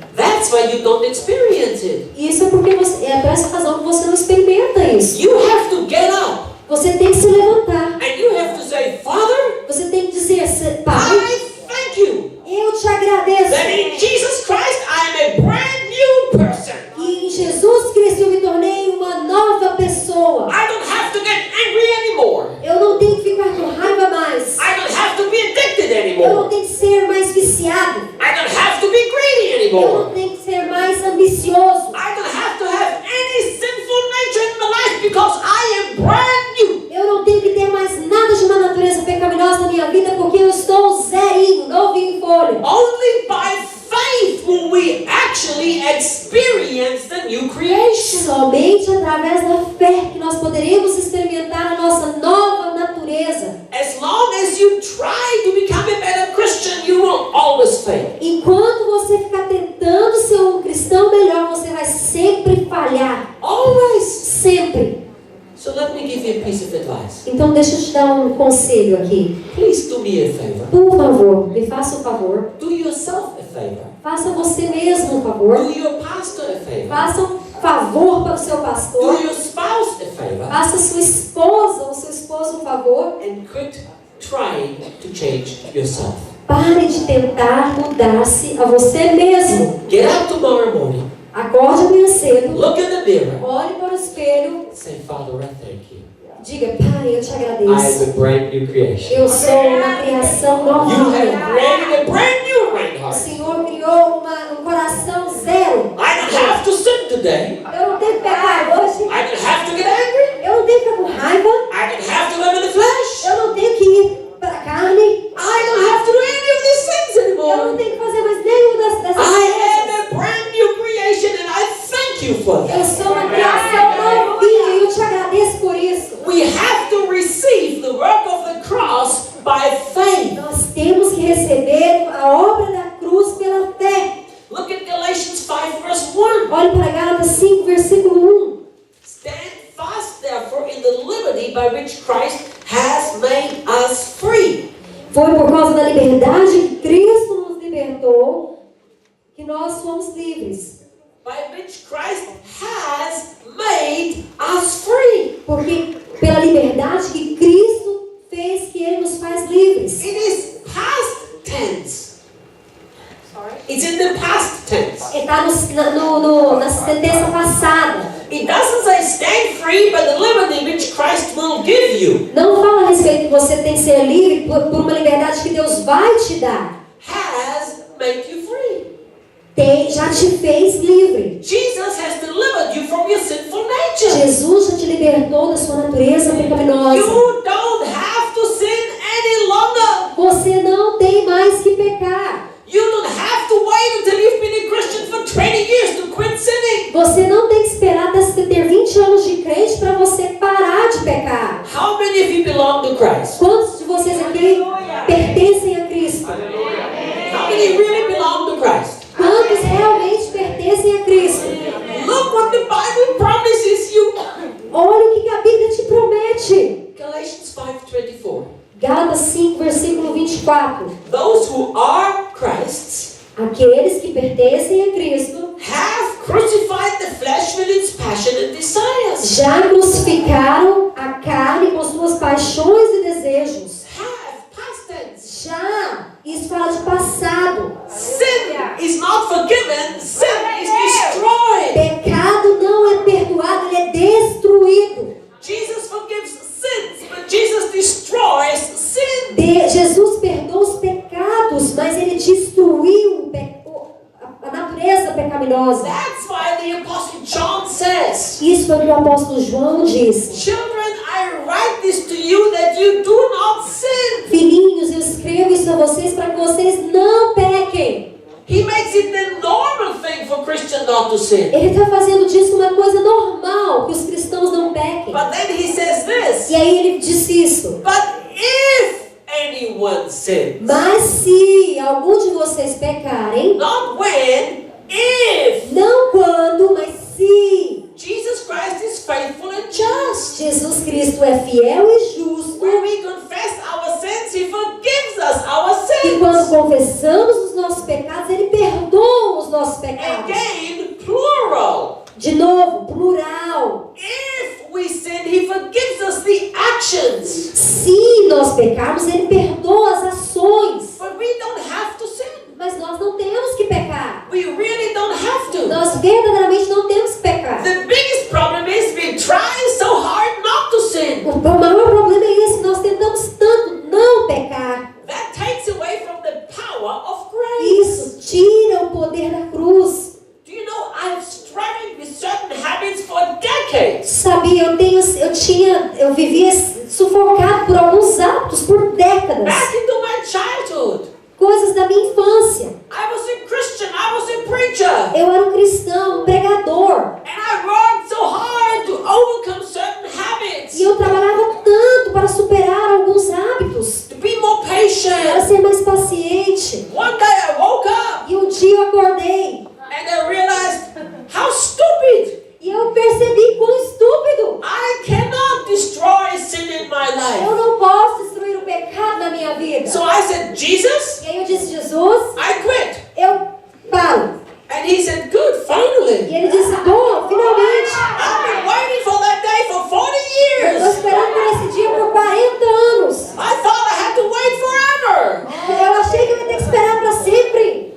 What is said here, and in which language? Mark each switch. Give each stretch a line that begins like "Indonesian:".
English: That's why you don't experience it.
Portuguese: Isso é porque é por essa razão que você não experimenta isso.
English: You have to get up.
Portuguese: Você tem que se levantar.
English: And you have to say, Father,
Portuguese: Você tem que dizer, Pai,
English: I thank you
Portuguese: eu te agradeço.
English: that in Jesus Christ I am a brand new person.
Portuguese: Que em Jesus Cristo eu me tornei uma nova pessoa.
English: I don't have to get angry anymore.
Portuguese: Eu não tenho que ficar com raiva mais.
English: I don't have to be addicted
Portuguese: Eu não
English: anymore.
Portuguese: tenho que ser mais viciado.
English: I don't have to be greedy
Portuguese: Eu
English: anymore.
Portuguese: não tenho que ser mais ambicioso.
English: I don't have to have any sinful nature in my life because I am brand new.
Portuguese: Eu não tenho que ter mais nada de uma natureza pecaminosa na minha vida porque eu estou zerinho, novinho em folha.
English: Only by faith will we actually experience the new creation.
Portuguese: Somente através da fé que nós poderemos experimentar a nossa nova natureza.
English: As long as you try to become a better Christian, you will always fail.
Portuguese: Enquanto você ficar tentando ser um cristão melhor, você vai sempre falhar.
English: Always.
Portuguese: Sempre.
English: So let me give you a piece of advice.
Portuguese: Então deixa eu te dar um conselho aqui.
English: Please do me a favor.
Portuguese: Por favor, me faça um favor.
English: Do yourself a favor.
Portuguese: Faça você mesmo um favor.
English: Do your pastor a favor.
Portuguese: Faça um favor para o seu pastor.
English: Do your spouse a favor.
Portuguese: Faça sua esposa ou seu esposo um favor.
English: And quit trying to change yourself.
Portuguese: Pare de tentar mudar-se a você mesmo.
English: Get up tomorrow morning.
Portuguese: Acorde amanhã cedo.
English: Look in the mirror.
Portuguese: Olhe para o espelho.
English: Say, Father, I thank you.
Portuguese: Diga, Pai, eu te
English: I am
Portuguese: agradeço.
English: a brand new creation.
Portuguese: Eu sou uma criação
English: You have
Portuguese: nova.
English: created a brand new
Portuguese: O Reinhardt. Senhor criou um coração zero.
English: I don't have to sin today.
Portuguese: Eu não tenho que pecar hoje.
English: I don't have to get angry.
Portuguese: Eu não tenho que ficar com raiva.
English: I don't have to live in the flesh.
Portuguese: Eu não tenho que ir para a carne.
English: I don't have to do any of these things
Portuguese: Eu não
English: anymore.
Portuguese: tenho que fazer mais nenhuma dessas
English: I am
Portuguese: coisas.
English: a brand new creation and I thank you for
Portuguese: Eu
English: that.
Portuguese: sou uma criação novinha e eu te agradeço por isso.
English: We have to receive the work of the cross by faith.
Portuguese: Nós temos que receber a obra da cruz pela fé.
English: Look at Galatians 5 verse 1.
Portuguese: Olhe para Gálatas 5, versículo 1.
English: Stand fast therefore in the liberty by which Christ has made us free.
Portuguese: Foi por causa da liberdade que Cristo nos libertou que nós somos livres.
English: By which Christ has made us free.
Portuguese: Porque pela liberdade que Cristo fez que Ele nos faz livres.
English: It is past tense. It's in the past tense.
Portuguese: Está na sentença passada.
English: It doesn't say stand free by the liberty which Christ will give you.
Portuguese: Não fala a respeito que você tem que ser livre por uma liberdade que Deus vai te dar.
English: Has made you free.
Portuguese: Já te fez livre.
English: Jesus has delivered you from your sinful nature.
Portuguese: Jesus já te libertou libertou da sua natureza pecaminosa.
English: You don't have to sin any longer.
Portuguese: Você não tem mais que pecar.
English: You don't have to wait until you've been a Christian for 20 years to quit sinning.
Portuguese: Você não tem que esperar até você ter 20 anos de crente para você parar de pecar.
English: How many of you belong to Christ?
Portuguese: Quantos de vocês aqui pertencem a Cristo?
English: How many really belong to Christ?
Portuguese: Quantos realmente pertencem a Cristo?
English: Look what the Bible promises you.
Portuguese: Olha o que a Bíblia te promete.
English: Galatians 5:24.
Portuguese: Gálatas 5, versículo 24.
English: Those who are Christ's
Portuguese: Aqueles que pertencem a Cristo
English: have crucified the flesh with its passion and desires.
Portuguese: já crucificaram a carne com suas paixões e desejos.
English: Have, past tense.
Portuguese: Já. Isso fala de passado.
English: Sin is not forgiven, sin is destroyed.
Portuguese: Pecado não é perdoado, ele é destruído.
English: Jesus forgives sins, but Jesus destroys sin.
Portuguese: Jesus perdoa os pecados, mas ele destruiu a natureza pecaminosa.
English: That's why the Apostle John says,
Portuguese: Isso é o que o apóstolo João diz.
English: children, I write this to you that you do not sin.
Portuguese: Filhinhos, eu escrevo isso a vocês para que vocês não pequem.
English: He makes it the normal thing for Christians not to sin.
Portuguese: Ele está fazendo disso uma coisa normal, que os cristãos não pequem.
English: But then he says this,
Portuguese: E aí ele disse isso.
English: but if anyone sins,
Portuguese: Mas se algum de vocês pecarem,
English: not when, if.
Portuguese: não quando, mas se.
English: Jesus Christ is faithful and just.
Portuguese: Jesus Cristo é fiel e justo.
English: When we confess our sins, He forgives us our
Portuguese: E quando
English: sins.
Portuguese: confessamos os nossos pecados, Ele perdoa os nossos pecados.
English: Again, plural.
Portuguese: De novo, plural.
English: If we sin, He forgives us the actions.
Portuguese: Se nós pecarmos, Ele perdoa as ações.
English: But we don't have to sin.
Portuguese: Mas nós não temos que pecar.
English: We really don't have to.
Portuguese: Nós verdadeiramente não temos que pecar.
English: The biggest problem is we try so hard not to sin.
Portuguese: O maior problema é esse. Nós tentamos tanto não pecar.
English: That takes away from the power of grace.
Portuguese: Isso tira o poder da cruz.
English: Do you know I've struggled with certain habits for decades?
Portuguese: Sabia, eu vivia sufocado por alguns hábitos por décadas.
English: Back into my childhood.
Portuguese: Coisas da minha infância.
English: I was a Christian, I was a preacher.
Portuguese: Eu era um cristão, um pregador.
English: And I worked so hard to overcome certain habits.
Portuguese: E eu trabalhava tanto para superar alguns hábitos.
English: To be more
Portuguese: Para
English: patient.
Portuguese: ser mais paciente.
English: One day I woke up
Portuguese: E um dia eu acordei.
English: and I realized how stupid.
Portuguese: E eu percebi quão estúpido.
English: I cannot destroy sin in my
Portuguese: Eu
English: life.
Portuguese: não posso destruir o pecado na minha vida.
English: So I said, Jesus,
Portuguese: E aí eu disse, Jesus,
English: I quit.
Portuguese: eu paro.
English: And he said, good, finally.
Portuguese: E ele disse, bom, finalmente.
English: I've been waiting for that day for 40
Portuguese: Eu estou
English: years.
Portuguese: esperando por esse dia por 40 anos.
English: I thought I had to wait forever.
Portuguese: Eu achei que eu ia ter que esperar para sempre.